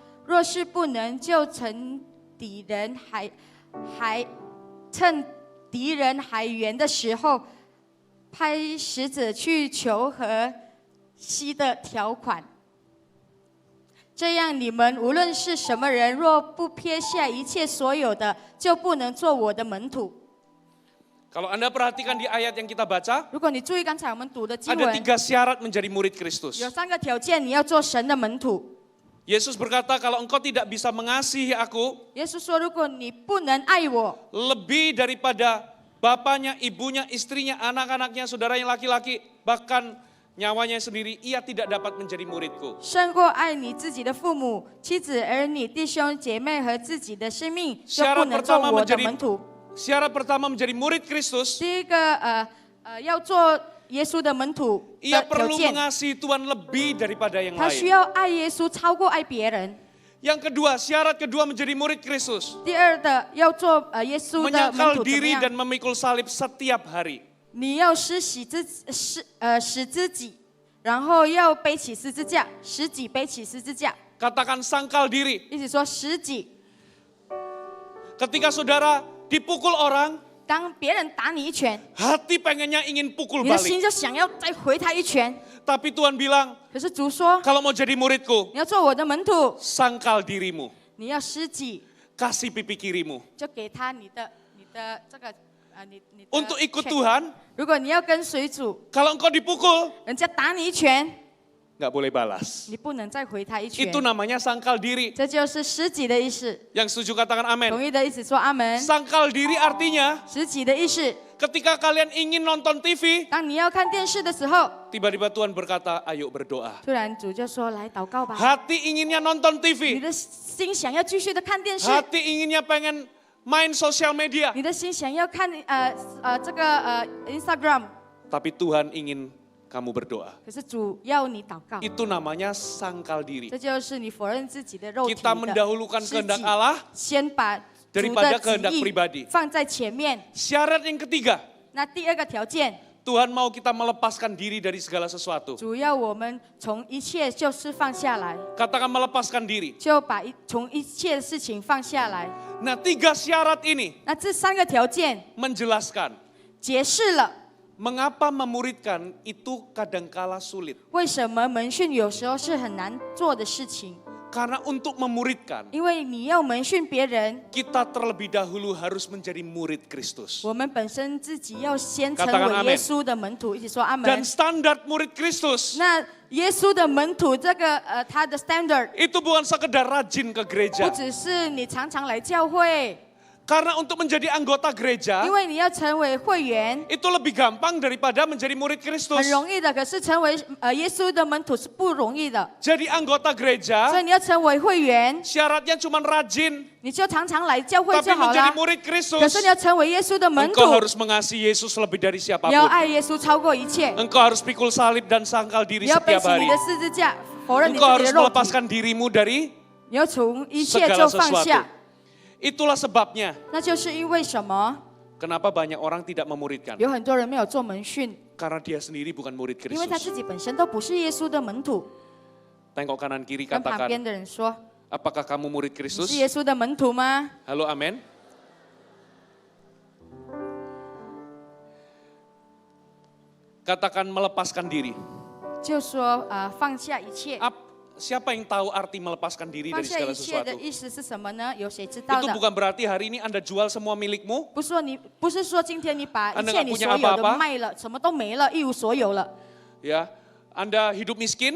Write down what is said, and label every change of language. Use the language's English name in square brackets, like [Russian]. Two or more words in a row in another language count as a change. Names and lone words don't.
[Chinese] 若是不能，就趁敌人还远的时候，派使者去求和息的条款。这样，你们无论是什么人，若不撇下一切所有的，就不能做我的门徒。 [Indonesian] Kalau Anda perhatikan di ayat yang kita baca, [Chinese] 如果你注意刚才我们读的经 [Indonesian] ada [Chinese] 文， [Indonesian] 3 syarat menjadi murid Kristus. [Chinese] 有3个条件，你要做神的门徒。 [Indonesian] Yesus berkata, kalau engkau tidak bisa mengasihi aku [Chinese] 耶稣说，如果你不能爱我， [Indonesian] lebih daripada bapaknya, ibunya, istrinya, anak-anaknya, saudaranya laki-laki, bahkan nyawanya sendiri, ia tidak dapat menjadi muridku. [Chinese] 胜过爱你自己的父母、妻子、儿女、弟兄姐妹和自己的生命，就不能做我的门徒。 [Indonesian] Syarat pertama menjadi murid Kristus, [Chinese] 第一个，要做耶稣的门徒 [Indonesian] ia [Chinese] 的条 [Indonesian] perlu [Chinese] 件， [Indonesian] mengasihi Tuhan lebih daripada yang [Chinese] 他需 [Indonesian] lain. [Chinese] 要爱耶稣超过爱别人。 [Indonesian] Yang kedua, syarat kedua menjadi murid Kristus, [Chinese] 第二的，要做耶稣的门 [Indonesian] menyangkal [Chinese] 徒怎么 [Indonesian] diri [Chinese] 样？ [Indonesian] dan memikul salib setiap hari. [Chinese] 你要使自己，然后要背起十字架，使己背起十字架。 [Indonesian] Katakan sangkal diri. [Chinese] 一起说使己。 [Indonesian] Ketika saudara dipukul orang, [Chinese] 当别人打你一拳， [Indonesian] hati pengennya ingin pukul [Chinese] 你的 [Indonesian] balik. [Chinese] 心就想要再回他一拳。 [Indonesian] Tapi Tuhan bilang, [Chinese] 可是主说， [Indonesian] kalau mau jadi muridku, [Chinese] 你要做我的门徒， [Indonesian] sangkal dirimu, [Chinese] 你要施己， [Indonesian] kasih pipi kirimu. [Chinese] 就给他你的这个你的 [Indonesian] Untuk ikut [Chinese] 拳 [Indonesian] Tuhan, [Chinese] 如果你要跟随主， [Indonesian] kalau engkau dipukul, [Chinese] 人家打你一拳， [Indonesian] nggak boleh balas. [Chinese] 你不能再回他一拳。 [Indonesian] Itu namanya sangkal diri. [Chinese] 这就是施己的意思。 [Indonesian] Yang setuju katakan amin. [Chinese] 同意的意思说阿门。 [Indonesian] Sangkal diri artinya [Chinese] 施己的意思， [Indonesian] ketika kalian ingin nonton TV, [Chinese] 当你要看电视的时候， [Indonesian] tiba-tiba Tuhan berkata, ayo berdoa. [Chinese] 突然主就说来祷告吧。 [Indonesian] Hati inginnya nonton [Chinese] 你 [Indonesian] TV, [Chinese] 的心想要继续的看电视， [Indonesian] hati inginnya pengen main sosial media. [Chinese] 你的心想要看这个Instagram， [Indonesian] Tapi Tuhan ingin kamu berdoa. [Chinese] 可是主要你祷告， [Indonesian] Itu namanya sangkal diri. [Chinese] 这就是你否认自己的肉体 [Indonesian] Kita [Chinese] 的 [Indonesian] mendahulukan [Chinese] 施 [Indonesian] kehendak [Chinese] 己， [Indonesian] Allah [Chinese] 先把主 [Indonesian] daripada [Chinese] 的 [Indonesian] kehendak [Chinese] 旨 [Indonesian] pribadi. [Chinese] 意放在前面。 [Indonesian] Syarat yang ketiga, [Chinese] 那第二个条件， [Indonesian] Tuhan mau kita melepaskan diri dari segala sesuatu. [Chinese] 主要我们从一切就是放下来， [Indonesian] Katakan melepaskan diri. [Chinese] 就把从一切的事情放下来。 [Indonesian] Nah, 3 syarat ini [Chinese] 那这3个条件 [Indonesian] menjelaskan [Chinese] 解释了 [Indonesian] mengapa memuridkan itu kadangkala sulit. [Chinese] 为什么门训有时候是很难做的事情， [Indonesian] Karena untuk memuridkan, [Chinese] 因为你要门训别人， [Indonesian] kita terlebih dahulu harus menjadi murid Kristus. [Chinese] 我们本身自己要先成 [Indonesian] Katakan [Chinese] 为 [Indonesian] amin. [Chinese] 耶稣的门徒，一起说阿 [Indonesian] Dan [Chinese] 门。 [Indonesian] standar murid Kristus [Chinese] 那耶稣的门徒这个他的 standard [Indonesian] itu bukan sekedar rajin ke [Chinese] 不 [Indonesian] gereja. [Chinese] 只是你常常来教会， [Indonesian] Karena untuk menjadi anggota gereja [Chinese] 因为你要成为会员 [Indonesian] itu lebih gampang daripada menjadi murid Kristus. [Chinese] 很容易的，可是成为耶稣的门徒是不容易的， [Indonesian] Jadi anggota [Chinese] 所 [Indonesian] gereja [Chinese] 以你要成为会员， [Indonesian] syaratnya cuma rajin, [Chinese] 你就常常来教会 [Indonesian] tapi [Chinese] 就好 [Indonesian] menjadi [Chinese] 了。 [Indonesian] murid [Chinese] 可 [Indonesian] Kristus [Chinese] 是你要成为耶稣的门徒 [Indonesian] engkau，harus mengasihi Yesus lebih dari [Chinese] 你要 [Indonesian] siapapun. [Chinese] 爱耶稣超过一切， [Indonesian] Engkau harus pikul salib dan sangkal diri [Chinese] 你要背 [Indonesian] setiap [Chinese] 起 [Indonesian] hari. [Chinese] 你的十字架，否认你自 [Indonesian] Engkau [Chinese] 己 [Indonesian] harus [Chinese] 的肉体， [Indonesian] melepaskan dirimu dari [Chinese] 你要从一切 [Indonesian] segala [Chinese] 就放 [Indonesian] sesuatu. [Chinese] 下。 [Indonesian] Itulah sebabnya [Chinese] 那就是因为什么？ [Indonesian] kenapa banyak orang tidak memuridkan. [Chinese] 有很多人没有做门训， [Indonesian] Karena dia sendiri bukan murid [Chinese] 因为他 [Indonesian] Kristus. [Chinese] 自己本身都不是耶稣的门徒。 [Indonesian] Tengok kanan kiri [Chinese] 跟旁 [Indonesian] katakan, [Chinese] 边的人说 [Indonesian] apakah kamu murid：“ [Chinese] 你 [Indonesian] Kristus? [Chinese] 是耶稣的门徒吗 [Indonesian] Halo, amin. Katakan melepaskan diri.？” [Chinese] 就说放下一切。 [Indonesian] Siapa yang tahu arti melepaskan diri [Chinese] 放 [Indonesian] dari [Chinese] 下 [Indonesian] segala [Chinese] 一切的 [Indonesian] sesuatu? [Chinese] 意思是什么呢？有谁知道 [Indonesian] Itu [Chinese] 的？ [Indonesian] bukan berarti hari ini Anda jual semua milikmu, [Chinese] 不是说今天你把一 [Indonesian] Anda [Chinese] 切 [Indonesian] nggak [Chinese] 你 [Indonesian] punya [Chinese] 所有的 [Indonesian] apa-apa [Chinese] 卖了，什么都没了，一无所有了， [Indonesian] ya. Anda hidup miskin,